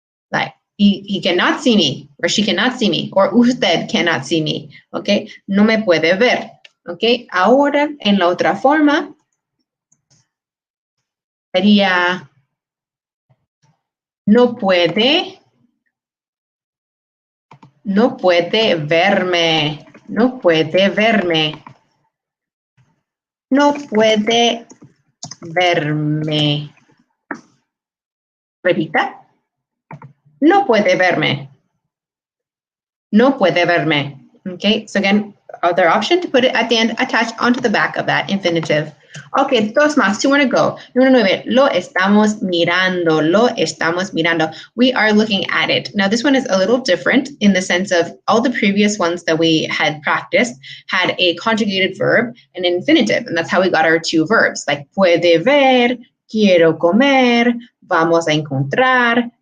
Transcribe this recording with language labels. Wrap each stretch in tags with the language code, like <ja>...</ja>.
<en>Like, he cannot see me, or she cannot see me, or usted cannot see me.</en> <es>Ok, no me puede ver. Ok, ahora en la otra forma sería no puede verme, no puede verme, no puede verme. Repita, no puede verme, no puede verme.</es> <en>Okay, so again, other option to put it at the end, attached onto the back of that infinitive.</en> <es>Okay, dos más,</es> <en>2 more to go.</en> <es>Número 9, lo estamos mirando, lo estamos mirando.</es> <en>We are looking at it. Now this one is a little different in the sense of all the previous ones that we had practiced had a conjugated verb and infinitive, and that's how we got our 2 verbs, like</en> <es>puede ver, quiero comer, vamos a encontrar.</es>